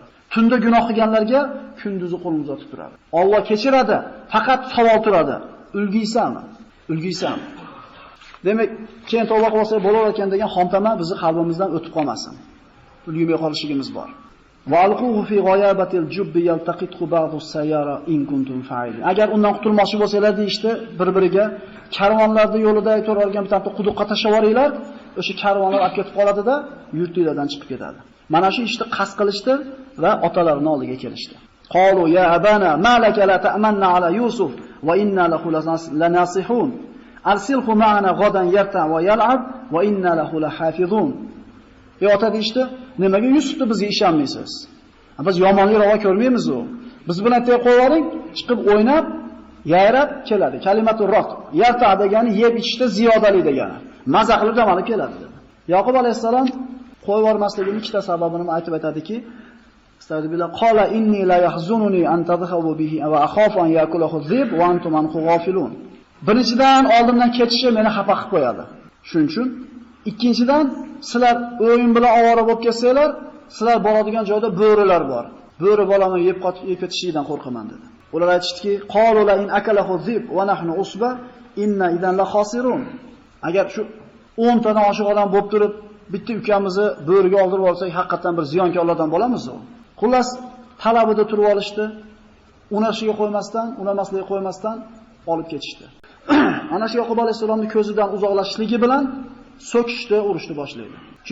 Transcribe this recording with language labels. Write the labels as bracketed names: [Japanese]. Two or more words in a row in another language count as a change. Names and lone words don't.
[Uzbek] Tunda gunoh qilganlarga kunduzi qo'lini uzatib turadi. Alloh kechiradi, faqat savol turadi. Ulgiysanmi? Ulgiysanmi? Demak, keyin tavba qilsa bo'lar ekan degan xomtama bizni qalbimizdan o'tib qolmasin. Ulgimay qolishimiz bor. [Arabic] وألقوه في غيابة الجب يلتقطه بعض السيارة إن كنتم فاعلين. [Uzbek] Agar undan qutulmoqchi bo'lsanglar deyishdi, bir-biriga karvonlarda yo'lida o'tirgan bitta quduqqa tashlab yuboringlar, o'sha karvonlar olib ketib qoladida, yurtinglardan chiqib ketadi. Mana shu ishni qasd qilishdi va otalarining oldiga kelishdi. [Arabic] قالوا يا أبانا ما لك لا تأمنا على يوسف وإنا له لناصحون. أرسله معنا غدا يرتع ويلعب وإنا له لحافظون. [Uzbek] Ota deyishdi, nimaga Yusufni bizga ishonmaysiz? Biz yomonlik ravo ko'rmaymiz u. Biz bilan tey qo'ying, chiqib o'ynab, yayrab keladi. Kalimatu roq. Yarta degani yeb ichishda ziyodalik degani. Maza qilib dam olib keladi dedi. Yaqub alayhisalom qo'yib yubormasligining ikkita sababini aytib aytadiki, [Arabic] Astagfirullah قال إني ليحزنني أن تذهبوا به وأخاف أن يأكله الذئب وأنتم عنه غافلون. [Uzbek] Birinchidan oldimdan ketishi meni xafa qilib qo'yadi. Shuning uchun ikkinchidan sizlar o'yin bilan ovora bo'lib kelsanglar, sizlar boradigan joyda bo'rilar bor. Bo'ri bolani yeb ketishidan qo'rqaman dedi. Ular aytishdiki, [Arabic] قالوا لئن أكله الذئب ونحن عصبة إنا إذا لخاسرون. [Uzbek] Agar shu 10 tadan oshiq odam bo'lib turib, bitta ukamizni bo'riga oldirib olsak, haqiqatan bir ziyonkorlardan bo'lamiz u. Xullas, talabida turib olishdi. Unashiga qo'ymasdan olib ketishdi. Ana shu Yaqub alayhisolamning ko'zidan uzoqlashishligi bilan so'kishdi, urushni boshlaydi.